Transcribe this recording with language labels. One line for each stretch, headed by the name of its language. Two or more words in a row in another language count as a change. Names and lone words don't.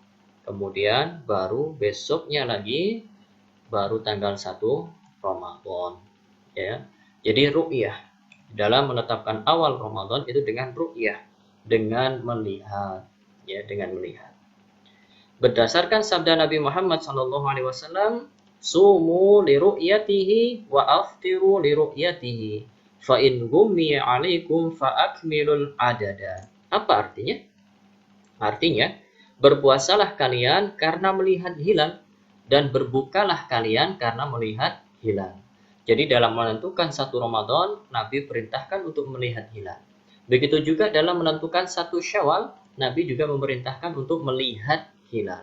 Indonesian: Kemudian baru besoknya lagi baru tanggal 1 Ramadan, ya. Jadi ru'yah dalam menetapkan awal Ramadan itu dengan ru'yah, dengan melihat, ya, dengan melihat. Berdasarkan sabda Nabi Muhammad SAW,
Arabic: صوموا لرؤيته وأفطروا لرؤيته فإن غم عليكم فأكملوا العدة.
Indonesian: Apa artinya? Artinya, berpuasalah kalian karena melihat hilal dan berbukalah kalian karena melihat hilal. Jadi dalam menentukan 1 Ramadan, Nabi perintahkan untuk melihat hilal. Begitu juga dalam menentukan 1 Syawal, Nabi juga memerintahkan untuk melihat hilal.